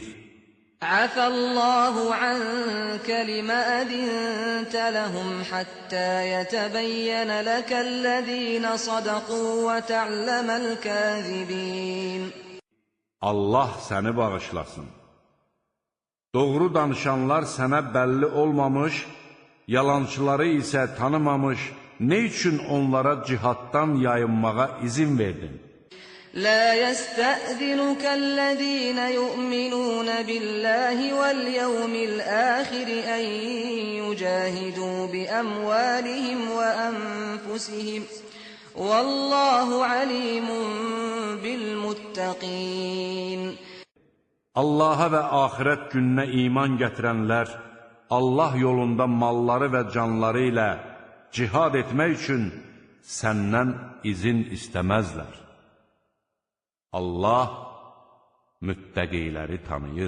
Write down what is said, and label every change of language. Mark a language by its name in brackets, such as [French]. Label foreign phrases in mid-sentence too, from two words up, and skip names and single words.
[Arabic] عفا الله عنك لم أذنت لهم حتى يتبين لك الذين صدقوا وتعلم الكاذبين. [Azerbaijani] Allah səni bağışlasın. Doğru danışanlar sənə bəlli olmamış, yalançıları isə tanımamış, nə üçün onlara cihaddan yayınmağa izin verdin? [Arabic] لا يستأذنك الذين يؤمنون بالله واليوم الآخر أن يجاهدوا بأموالهم وأنفسهم والله عليم بالمتقين. [Azerbaijani] Allaha və axirət gününə iman gətirənlər Allah yolunda malları və canları ilə cihad etmək üçün səndən izin istəməzlər. Allah müttəqiləri tanıyır.